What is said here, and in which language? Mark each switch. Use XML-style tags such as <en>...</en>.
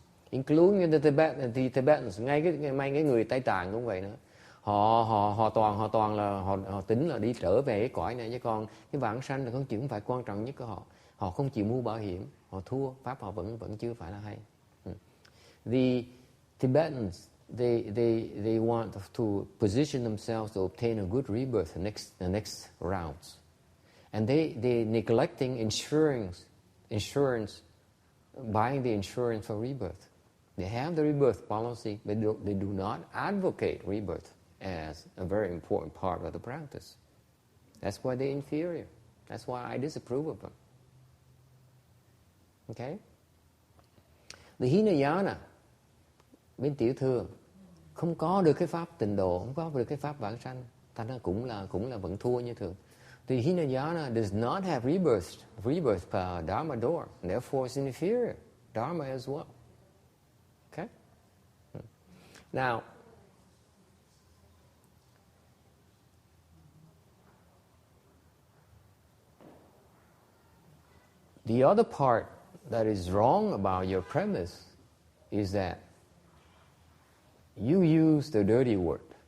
<en>Including the Tibetans,</en> <vi>ngay cái người Tây Tạng cũng vậy nữa. Họ toàn là họ tính là đi trở về cái cõi này, chứ còn cái vãng sanh là con chuyện không phải quan trọng nhất của họ. Họ không chịu mua bảo hiểm, họ thua, pháp họ vẫn chưa phải là hay.</vi> <en>The Tibetans, they want to position themselves to obtain a good rebirth the next rounds, and they neglecting insurance, buying the insurance for rebirth. They have the rebirth policy, but they do not advocate rebirth as a very important part of the practice. That's why they're inferior. That's why I disapprove of them. Okay?</en> <vi>The Hinayana, bên tiểu thừa, không có được cái pháp tịnh độ, không có được cái pháp vãng sanh, thành ra cũng là vẫn thua như thường.</vi> <en>The Hinayana does not have rebirth Dharma door, and therefore it's inferior Dharma as well. Okay? Now, the other part that is wrong about your premise is that you use the dirty word.</en>